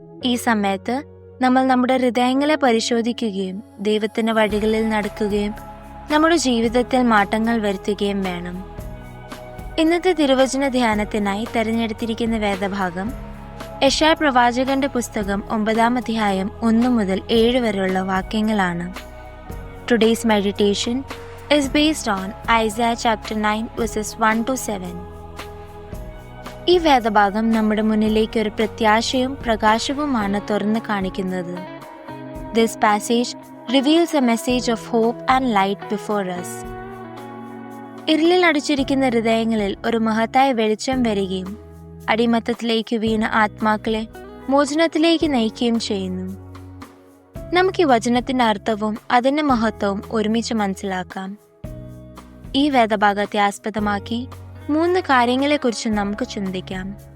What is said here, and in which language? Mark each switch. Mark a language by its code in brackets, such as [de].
[ml] ഈ സമയത്ത് നമ്മൾ നമ്മുടെ ഹൃദയങ്ങളെ പരിശോധിക്കുകയും ദൈവത്തിന്റെ വഴികളിൽ നടക്കുകയും നമ്മുടെ ജീവിതത്തിൽ മാറ്റങ്ങൾ വരുത്തുകയും വേണം. ഇന്നത്തെ തിരുവചന ധ്യാനത്തിനായി തെരഞ്ഞെടുത്തിരിക്കുന്ന വേദഭാഗം യെശയ്യാ പ്രവാചകന്റെ പുസ്തകം 9-ാം അധ്യായം 1 മുതൽ 7 വരെയുള്ള വാക്യങ്ങളാണ്. [en] Today's meditation is based on Isaiah chapter 9 verses 1 to 7. [ml] ഈ വേദഭാഗം നമ്മുടെ മുന്നിലേക്ക് ഒരു പ്രത്യാശയും പ്രകാശവുമാണ് തുറന്നു കാണിക്കുന്നത്. [en] This passage reveals a message of hope and light before us. [ml] ഇരുളിൽ അടിച്ചിരിക്കുന്ന ഹൃദയങ്ങളിൽ ഒരു മഹത്തായ വെളിച്ചം വരികയും അടിമത്തത്തിലേക്ക് വീണ ആത്മാക്കളെ മോചനത്തിലേക്ക് നയിക്കുകയും ചെയ്യുന്നു. നമുക്ക് ഈ വചനത്തിന്റെ അർത്ഥവും അതിന്റെ മഹത്വവും ഒരുമിച്ച് മനസ്സിലാക്കാം. ഈ വേദഭാഗത്തെ ആസ്പദമാക്കി 3 കാര്യങ്ങളെക്കുറിച്ച് നമുക്ക് ചിന്തിക്കാം.